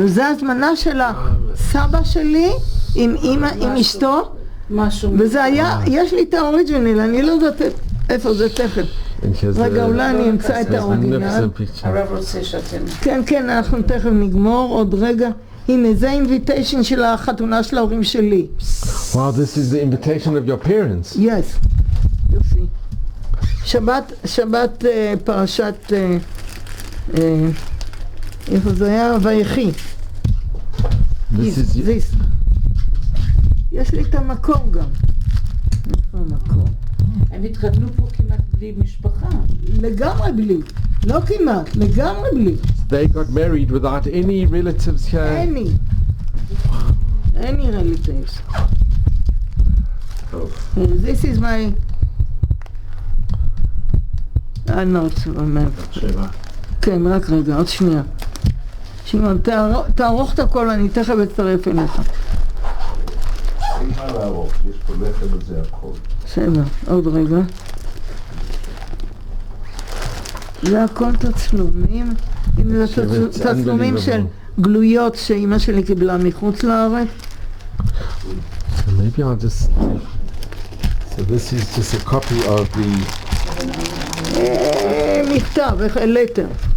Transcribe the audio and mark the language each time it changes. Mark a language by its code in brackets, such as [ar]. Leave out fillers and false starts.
[he] וזה הזמנה של הסבא שלי עם אמא, עם אשתו, משהו. וזה היה, יש לי את האוריג'ינל, אני לא יודעת איפה זה תכף. [en] and she has [he] רגע, [en] the [he] אולי אני אמצא את האוריגינל. [en] magnificent picture. [he] הרב רוצה שאתם... כן, כן, אנחנו תכף נגמור, עוד רגע. הנה, זה האינביטיישן של החתונה של ההורים שלי. [en] Wow, this is the invitation of your parents. [he] Yes, יופי. שבת פרשת, איפה זה היה? ויחי. [en] This. [he] יש לי את המקור גם. איפה המקור? הם התחתנו פה כמעט בלי משפחה. לגמרי בלי. לא כמעט, לגמרי בלי. [en] They got married without any relatives here. Any relatives. [he] טוב. [en] This is my... [he] אני לא רוצה לומר. שבע. כן, רק רגע, עוד שנייה. שמעון, תערוך את הכל, אני תכף אצטרף אליך. אין מה לערוך, יש פה לחם וזה הכל. בסדר, עוד רגע. זה הכל תצלומים. הנה זה תצלומים של גלויות שאימא שלי קיבלה מחוץ לארץ. [en] So maybe I'll just... So this is just a copy of the... [he] מכתב, [en] letter.